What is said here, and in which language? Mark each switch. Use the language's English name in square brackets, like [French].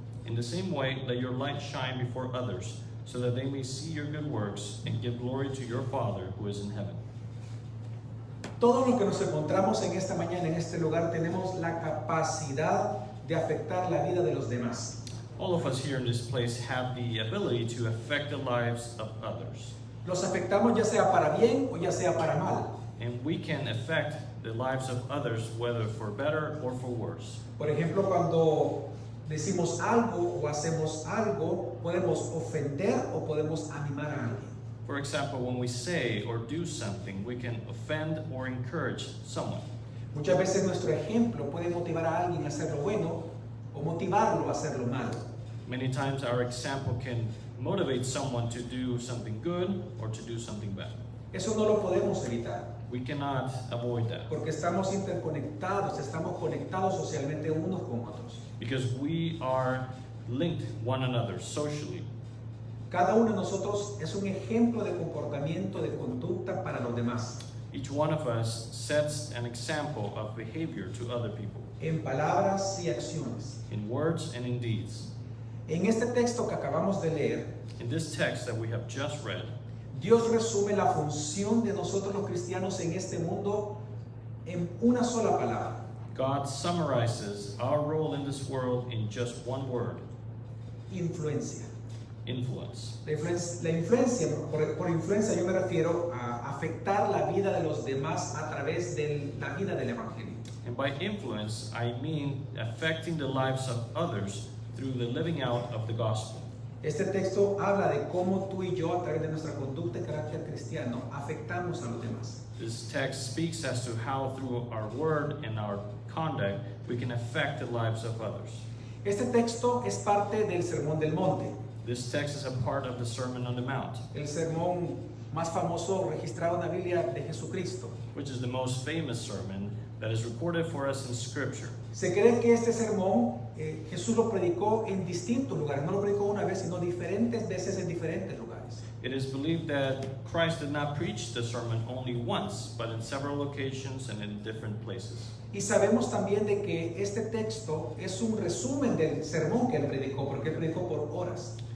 [English] In the same way, let your light shine before others, so that they may see your good works and give glory to your Father who is in heaven. [Spanish] Todos los que nos encontramos en esta mañana, en este lugar, tenemos la capacidad de afectar la vida de los demás. [English] All of us here in this place have the ability to affect the lives of others. [Spanish] Los afectamos ya sea para bien o ya sea para mal. [English] And we can affect the lives of others, whether for better or for worse. [Spanish] Por ejemplo, cuando decimos algo o hacemos algo, podemos ofender o podemos animar a alguien. [English] For example, when we say or do something, we can offend or encourage someone. [Spanish] Muchas veces nuestro ejemplo puede motivar a alguien a hacer lo bueno o motivarlo a hacer lo malo. [English] Many times our example can motivate someone to do something good or to do something bad. [Spanish] Eso no lo podemos evitar, [English] We cannot avoid that, [Spanish] porque estamos interconectados, estamos conectados socialmente unos con otros. [English] because we are linked one another socially. [Spanish] Cada uno de nosotros es un ejemplo de comportamiento, de conducta para los demás, [English] Each one of us sets an example of behavior to other people, [Spanish] en palabras y acciones. [English] in words and in deeds. [Spanish] En este texto que acabamos de leer, [English] In this text that we have just read, [Spanish] Dios resume la función de nosotros los cristianos en este mundo en una sola palabra: [English] God summarizes our role in this world in just one word: [Spanish] influencia. [English] influence. [Spanish] La influencia, por influencia yo me refiero a afectar la vida de los demás a través de la vida del Evangelio. [English] And by influence, I mean affecting the lives of others through the living out of the gospel. [Spanish] Este texto habla de cómo tú y yo, a través de nuestra conducta y carácter cristiano, afectamos a los demás. [English] This text speaks as to how through our word and our conduct we can affect the lives of others. [Spanish] Este texto es parte del Sermón del Monte, [English] This text is a part of the Sermon on the Mount, [Spanish] el sermón más famoso registrado en la Biblia de Jesucristo. [English] which is the most famous sermon that is recorded for us in Scripture. [Spanish] Se cree que este sermón Jesús lo predicó en distintos lugares, no lo predicó una vez, sino diferentes veces en diferentes lugares. [English] It is believed that Christ did not preach the sermon only once, but in several occasions and in different places. [Spanish] Y sabemos también de que este texto es un resumen del sermón que él predicó, porque él predicó por horas.